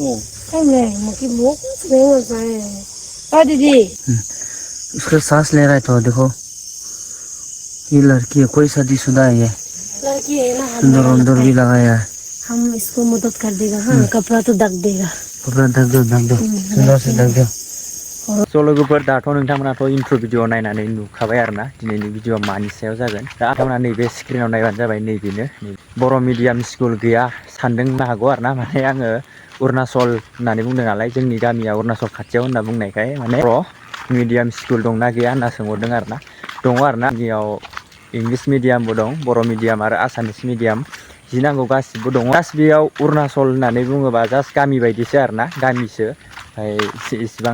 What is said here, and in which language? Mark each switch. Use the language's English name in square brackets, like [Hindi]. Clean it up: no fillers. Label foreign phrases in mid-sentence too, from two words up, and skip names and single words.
[Hindi] दीदी उसका सांस ले रहा है तो देखो ये लड़की है कोई शादीशुदा है ये लड़की है ना सुंदर अंदर भी लगाया है हम इसको मदद कर देगा हाँ कपड़ा तो ढक देगा कपड़ा ढक दो सुंदर से ढक दो [Bodo] स' लोगोफोर दाथ' नोंथांमोनाथ' इन्ट्र' भिडिअ नायनानै नुखाबाय आरोना दिनैनि भिडिअआ मानि सायाव जागोन दा नोंथांमोना नैबे स्क्रिनाव नायबानो जाबाय नैबेनो बर' मिडियाम स्कुल गैया सानदोंनो हागौ आरोना माने आङो अरुणाचल होननानै बुंदों नालाय जोंनि गामिया अरुणाचल खाथियाव होनना बुंनायखाय माने बर' मिडियाम स्कुल दंना गैया होनना सोंहरदों आरोना दङ आरोना जोंनियाव इंलिश मिडियामबो दं बर' मिडियाम आरो आसामिस मिडियाम जि नांगौ गासिबो दङ जास्ट बेयाव अरुणाचल होननानै बुङोबा जास्ट गामि बायदिसो आरोना गामिसो इसिबां